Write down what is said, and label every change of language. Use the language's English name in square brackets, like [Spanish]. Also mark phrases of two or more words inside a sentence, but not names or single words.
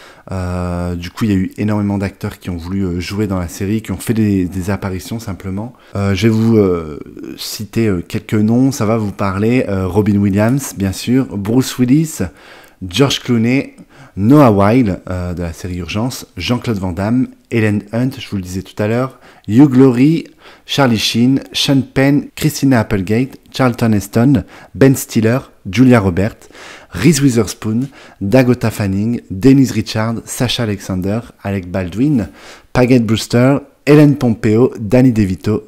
[French] Du coup, il y a eu énormément d'acteurs qui ont voulu jouer dans la série, qui ont fait des apparitions simplement. Je vais vous citer quelques noms, ça va vous parler. Robin Williams, bien sûr, Bruce Willis, George Clooney, Noah Wyle de la série Urgence, Jean-Claude Van Damme, Helen Hunt, je vous le disais tout à l'heure, Hugh Laurie, Charlie Sheen, Sean Penn, Christina Applegate, Charlton Heston, Ben Stiller, Julia Roberts, Reese Witherspoon, Dakota Fanning, Denise Richards, Sasha Alexander, Alec Baldwin, Paget Brewster, Helen Pompeo, Danny DeVito,